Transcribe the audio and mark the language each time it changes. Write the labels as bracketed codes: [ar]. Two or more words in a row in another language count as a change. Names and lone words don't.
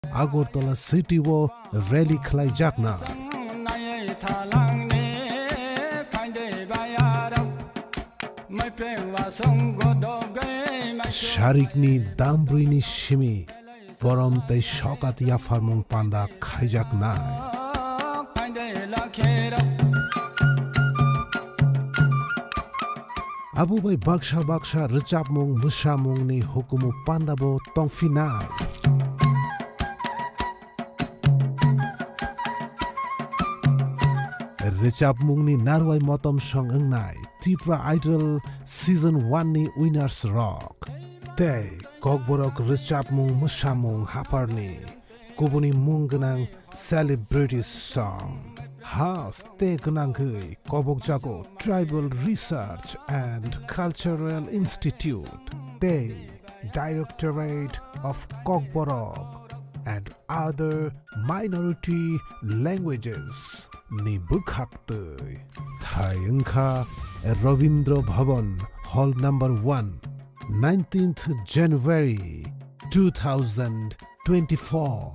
[trp] আগরতলা সিটিও র্যালি খেলাই যাক না। শারিকনি দামব্রুইনি সিমি বরম তাই সকাতিয়া ফার্মং পান্ডা খাইজাক না। Abu bai baksha recapmung musamung ni hukumu pandabo tongfinai. Recapmung ni narwai motom song engnai Tripura Idol Season 1 ni Winners Rock. Tei kokborok recapmung musamung haparni kubuni mung genang celebrity song. Has te genangui kobok jago Tribal Research and Cultural Institute, te Directorate of Kokborok and other minority languages ni bukhaktui. Thayengkha Ravindra Bhavan Hall number 1, 19th January 2024.